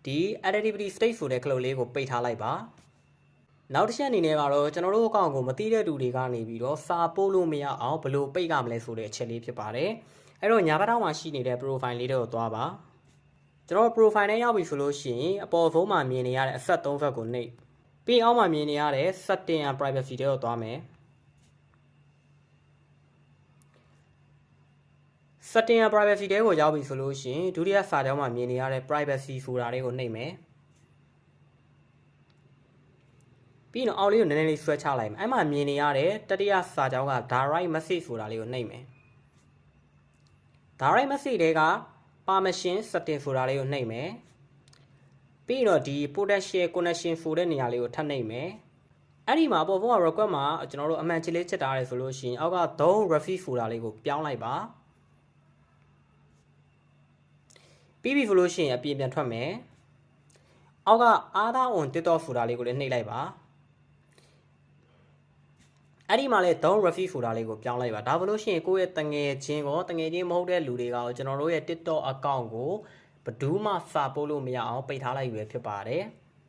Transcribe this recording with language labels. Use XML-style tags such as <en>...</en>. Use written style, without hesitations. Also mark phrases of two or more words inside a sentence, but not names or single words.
<en>activity state</en> <my>ဆိုတဲ့ခလုတ်လေးကိုပိတ်ထားလိုက်ပါ။နောက်တစ်ချက်အနေနဲ့ကတော့ကျွန်တော်တို့အကောင့်ကိုမသိတဲ့သူတွေကနေပြီးတော့စာ ပို့လို့မရအောင်ဘယ်လိုပိတ်ရမလဲဆိုတဲ့အချက်လေးဖြစ်ပါတယ်။အဲ့တော့ညာဘက်ထောက်မှာရှိနေတဲ့ profile လေးတွေကိုသွားပါ။ကျွန်တော် profile နဲ့ရောက်ပြီဆိုလို့ရှိရင်အပေါ်ဆုံးမှာမြင်နေရတဲ့အဆက်၃ဘက်ကိုနှိပ်ပြီးအောက်မှာမြင်နေရတဲ့</my> <en>setting and privacy</en> <my>တွေကိုသွားမယ်။</my> <en>setting and privacy</en> <my>တွေကိုရောက်ပြီဆိုလို့ရှိရင်ဒုတိယစာကြောင်းမှာမြင်နေရတဲ့ privacy ဆိုတာလေးကိုနှိပ်မယ်။ ပြီးတော့အောက်လေးကိုနည်းနည်းလေးဆွဲချလိုက်မယ်အဲ့မှာမြင်နေရတဲ့တတိယစာကြောင်းက</my> <en>direct message</en> <my>ဆိုတာလေးကိုနှိပ်မယ်</my> <en>direct message</en> <my>တွေက</my> <en>permission setting</en> <my>ဆိုတာလေးကိုနှိပ်မယ်ပြီးတော့ဒီ</my> <en>potential connection</en> <my>ဆိုတဲ့နေရာလေးကိုထပ်နှိပ်မယ်အဲ့ဒီမှာပေါ်ပေါ်က request မှာကျွန်တော်တို့အမှန်ချစ်လေးချက်ထားတယ်ဆိုလို့ရှိရင်အောက်က</my> <en>don't refuse</en> <my>ဆိုတာလေးကိုပြောင်းလိုက်ပါ ပြီးပြီဆိုလို့ရှိရင်အပြင်ပြန်ထွက်မယ်အောက်က</my> <en>other on TikTok</en> <my>ဆိုတာလေးကိုလည်းနှိပ်လိုက်ပါအဲ့ဒီမှာလေ</my> <en>don't refuse</en> <my>ဆိုတာလေးကိုပြောင်းလိုက်ပါဒါဘလို့ရှိရင်ကိုယ့်ရဲ့တငယ်ချင်းမဟုတ်တဲ့လူတွေကကျွန်တော်တို့ရဲ့</my> <en>TikTok account</en> <my>ကိုဘယ်သူမှစာပို့လို့မရအောင်ပိတ်ထားလိုက်ရွယ်ဖြစ်ပါတယ်</my>